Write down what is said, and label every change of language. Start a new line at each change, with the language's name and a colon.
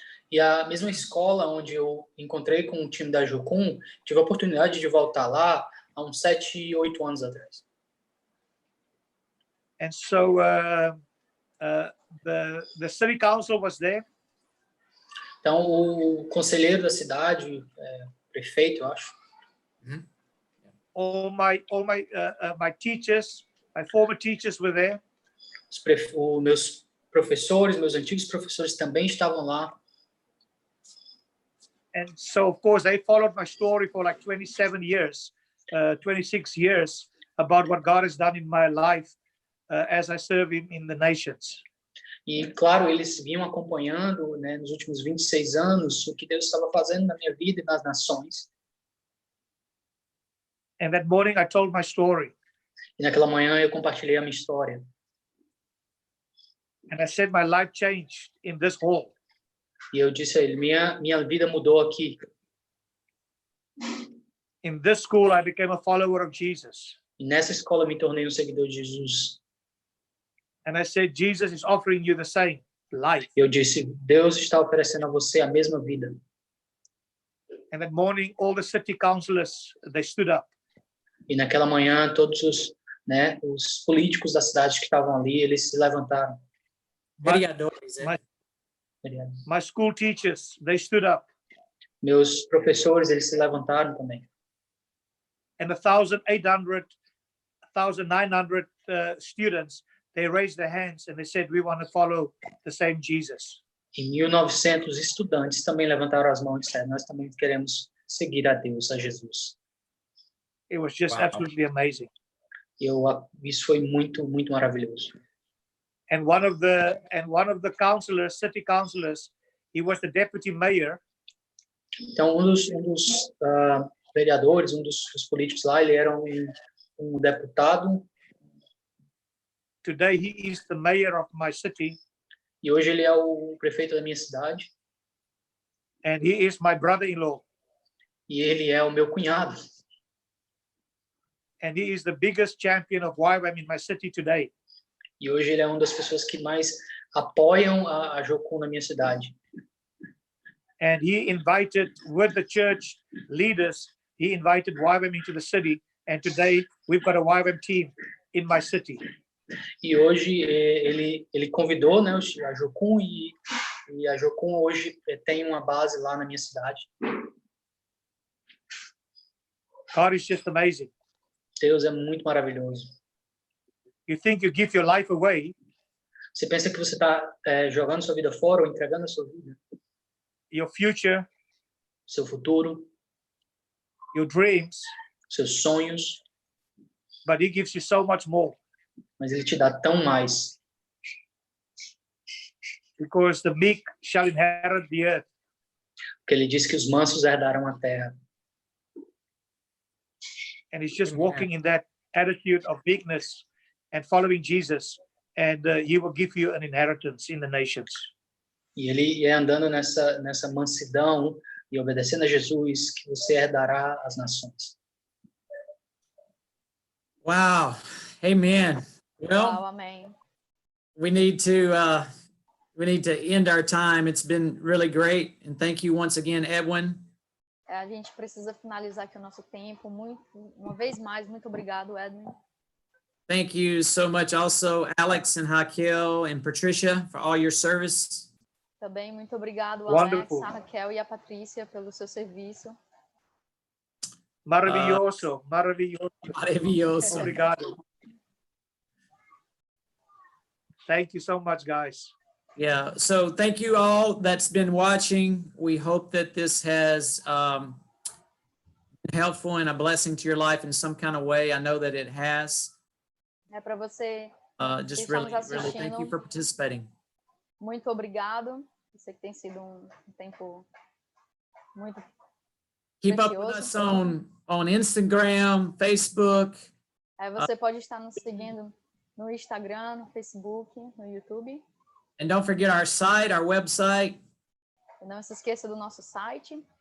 Portuguese: E a mesma escola onde eu encontrei com o time da Jocum, tive a oportunidade de voltar lá há uns 7, 8 anos atrás.
English: And so the city council was there.
Portuguese: Então, o conselheiro da cidade, prefeito, eu acho,
English: All my teachers, my former teachers were there.
Portuguese: os meus professores, meus antigos professores também estavam lá.
English: And so, of course, they followed my story for like 26 years about what God has done in my life as I serve Him in the nations.
Portuguese: E, claro, eles vinham acompanhando, né, nos últimos 26 anos o que Deus estava fazendo na minha vida e nas nações.
English: And that morning I told my story.
Portuguese: E naquela manhã eu compartilhei a minha história.
English: And I said my life changed in this hall.
Portuguese: E eu disse a ele, minha vida mudou aqui.
English: In this school, I became a follower of Jesus.
Portuguese: E nessa escola eu me tornei um seguidor de Jesus.
English: And I said, Jesus is offering you the same life.
Portuguese: Eu disse, Deus está oferecendo a você a mesma vida.
English: And that morning, all the city councillors, they stood up.
Portuguese: E naquela manhã, todos os políticos da cidade que estavam ali, eles se levantaram. Vereadores,
English: My school teachers, they stood up.
Portuguese: Meus professores, eles se levantaram também.
English: And 1,800, 1,900 students, they raised their hands and they said, we want to follow the same Jesus.
Portuguese: E 1.900 estudantes também levantaram as mãos e disseram, nós também queremos seguir a Deus, a Jesus.
English: It was just Wow. absolutely amazing.
Portuguese: Isso foi muito, muito maravilhoso.
English: And one of the councillors, city councillors, he was the deputy mayor.
Portuguese: Então, um dos vereadores, um dos políticos lá, ele era um deputado.
English: Today, he is the mayor of my city.
Portuguese: E hoje ele é o prefeito da minha cidade.
English: And he is my brother-in-law.
Portuguese: E ele é o meu cunhado.
English: And he is the biggest champion of YWAM in my city today.
Portuguese: E hoje ele é uma das pessoas que mais apoiam a Jocum na minha cidade.
English: And he invited, with the church leaders, he invited YWAM into the city. And today, we've got a YWAM team in my city.
Portuguese: E hoje ele convidou, né, a Jocum e a Jocum hoje tem uma base lá na minha cidade.
English: God is just amazing.
Portuguese: Deus é muito maravilhoso.
English: You think you give your life away,
Portuguese: Você pensa que você está jogando sua vida fora ou entregando a sua vida,
English: your future,
Portuguese: seu futuro,
English: your dreams,
Portuguese: seus sonhos,
English: but he gives you so much more.
Portuguese: mas ele te dá tão mais.
English: Because the meek shall inherit the earth.
Portuguese: Porque ele diz que os mansos herdarão a terra.
English: And he's just walking in that attitude of meekness and following Jesus. And he will give you an inheritance in the nations.
Portuguese: E ele é andando nessa mansidão e obedecendo a Jesus que você herdará as nações.
English: Wow. Amen. Well,
Portuguese: Uau, amém.
English: we need to end our time. It's been really great. And thank you once again, Edwin.
Portuguese: A gente precisa finalizar aqui o nosso tempo. Uma vez mais, muito obrigado, Edwin.
English: Thank you so much also, Alex and Raquel and Patricia, for all your service.
Portuguese: Também muito obrigado,
English: Wonderful.
Portuguese: Alex, a Raquel e a Patrícia pelo seu serviço. Maravilhoso, maravilhoso.
Spanish: Maravilloso.
Portuguese: Obrigado.
English: Thank you so much, guys. Yeah, so thank you all that's been watching. We hope that this has been helpful and a blessing to your life in some kind of way. I know that it has.
Portuguese: É para você,
English: Just
Portuguese: Estamos
English: really thank you
Portuguese: assistindo.
English: for participating.
Portuguese: muito obrigado. Eu sei que tem sido um tempo muito
English: Keep up with us on Instagram, Facebook.
Portuguese: Você pode estar nos seguindo no Instagram, no Facebook, no YouTube.
English: And don't forget our site, our website,
Portuguese: E não se esqueça do nosso site,